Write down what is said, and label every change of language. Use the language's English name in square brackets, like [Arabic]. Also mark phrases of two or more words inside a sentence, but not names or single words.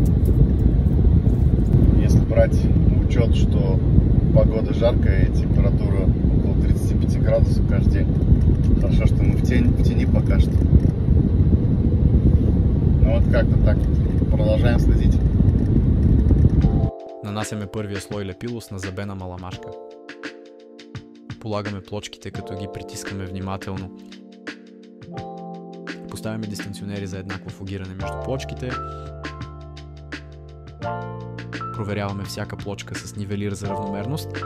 [Russian] Если брать в учет, что погода жаркая и температура около 35 градусов каждый день. Хорошо, что мы в тени пока что. Ну вот как-то так. Продължаем следить. [Bulgarian] Нанасяме първия слой лепило с назабена маламашка. Полагаме плочките, като ги притискаме внимателно. Поставяме дистанционери за еднакво фугиране между плочките. Проверяваме всяка плочка с нивелир за равномерност.